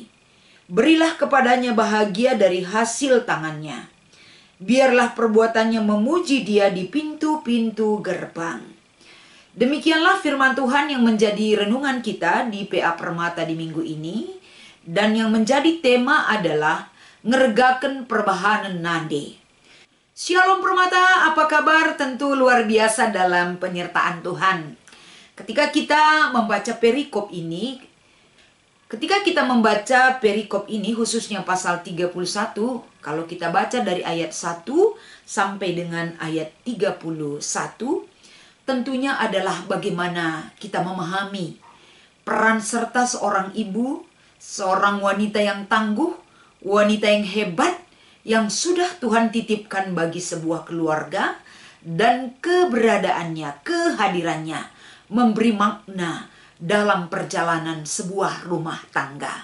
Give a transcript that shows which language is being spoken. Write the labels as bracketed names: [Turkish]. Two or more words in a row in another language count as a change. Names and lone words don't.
[Indonesian] Berilah kepadanya bahagia dari hasil tangannya. Biarlah perbuatannya memuji dia di pintu-pintu gerbang. Demikianlah firman Tuhan yang menjadi renungan kita di PA Permata di minggu ini. Dan yang menjadi tema adalah [Batak Karo] ngeregaken perbahanan nade. [Indonesian] Shalom Permata, apa kabar? Tentu luar biasa dalam penyertaan Tuhan. Ketika kita membaca perikop ini, khususnya pasal 31, kalau kita baca dari ayat 1 sampai dengan ayat 31, tentunya adalah bagaimana kita memahami peran serta seorang ibu, seorang wanita yang tangguh, wanita yang hebat, yang sudah Tuhan titipkan bagi sebuah keluarga, dan keberadaannya, kehadirannya, memberi makna dalam perjalanan sebuah rumah tangga.